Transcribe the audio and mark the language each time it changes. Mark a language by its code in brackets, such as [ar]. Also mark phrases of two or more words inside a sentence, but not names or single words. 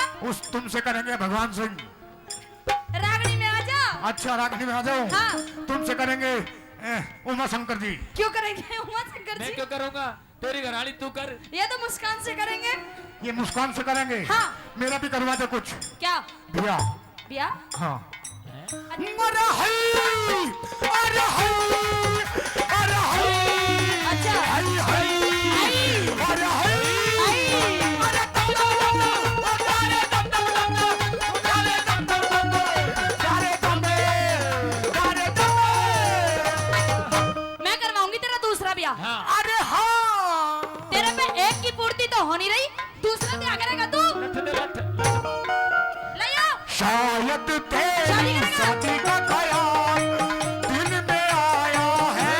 [hi] उस तुमसे करेंगे भगवान सिंह रागनी में आ जा अच्छा रागनी में आ जाओ हाँ तुमसे करेंगे उमा शंकर जी क्यों करेंगे उमा शंकर मैं जी क्यों करूंगा तेरी घरानी तू कर ये तो मुस्कान से करेंगे ये मुस्कान से करेंगे हाँ। मेरा भी करवा दे कुछ क्या भैया बिया हाँ अरे हई अरे हई अरे हई अच्छा हई हई अरे हई अरे दम दम दम दम उतारे दम दम दम दम उतारे दम दम दम दम उतारे दम उतारे दम मैं करवाऊंगी तेरा दूसरा ब्याह हाँ अरे हाँ तेरे पे एक की पूर्ति तो हो नहीं रही दूसरा क्या करेगा तू ले आओ शायद तेरी शादी का ख्याल दिल में आया है